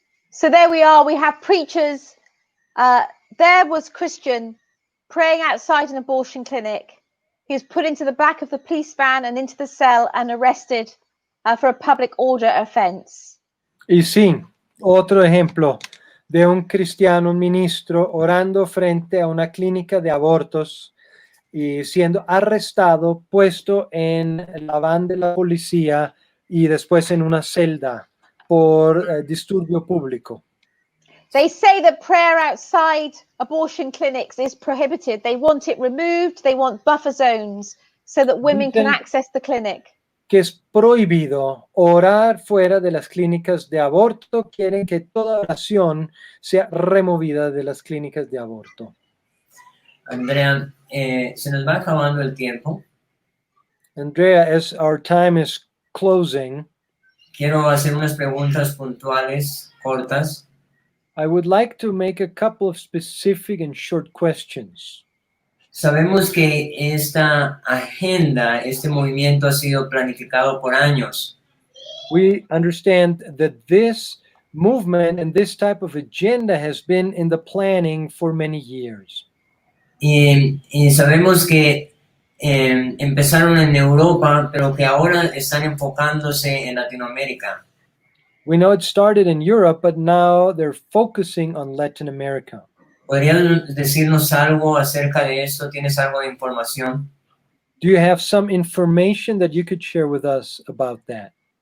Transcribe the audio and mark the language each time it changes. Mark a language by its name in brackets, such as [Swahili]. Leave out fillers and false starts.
[English] So there we are. We have preachers. There was Christian praying outside an abortion clinic. He was put into the back of the police van and into the cell and arrested for a public order offense. [Spanish] Y sí, otro ejemplo de un cristiano, un ministro, orando frente a una clínica de abortos y siendo arrestado, puesto en la van de la policía y después en una celda por disturbio público. [English] They say that prayer outside abortion clinics is prohibited. They want it removed. They want buffer zones so that women can access the clinic. [Spanish] Que es prohibido orar fuera de las clínicas de aborto. Quieren que toda oración sea removida de las clínicas de aborto. Andrea, se nos va acabando el tiempo. [English] Andrea, as our time is closing, [Spanish] quiero hacer unas preguntas puntuales, cortas. [English] I would like to make a couple of specific and short questions. [Spanish] Sabemos que esta agenda, este movimiento ha sido planificado por años. [English] We understand that this movement and this type of agenda has been in the planning for many years. [Spanish] Y sabemos que empezaron en Europa, pero que ahora están enfocándose en Latinoamérica. [English] We know it started in Europe, but now they're focusing on Latin America. [Spanish] ¿Podrías decirnos algo acerca de esto? ¿Tienes algo de información? [English] Do you have some information that you could share with us about that?